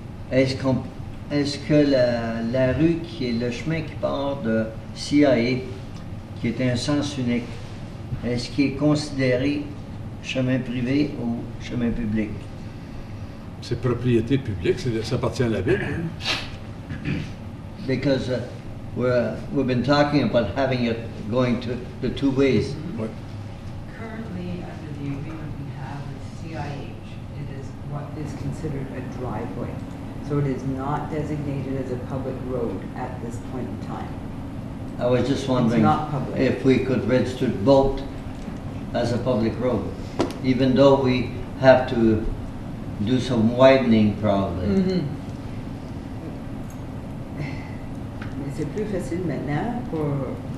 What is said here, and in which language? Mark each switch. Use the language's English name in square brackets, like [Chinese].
[French] Est-ce que la rue qui est le chemin qui part de CIA, qui est un sens unique, est-ce qu'il est considéré chemin privé ou chemin public? C'est propriété publique, ça appartient à la ville. [English] Because we've been talking about having it going to the two ways. [French] Oui. [English] Currently, under the agreement we have with CIH, it is what is considered a driveway. So it is not designated as a public road at this point in time. I was just wondering not public. if we could register both as a public road, even though we have to do some widening probably. [French] Mais c'est plus facile maintenant pour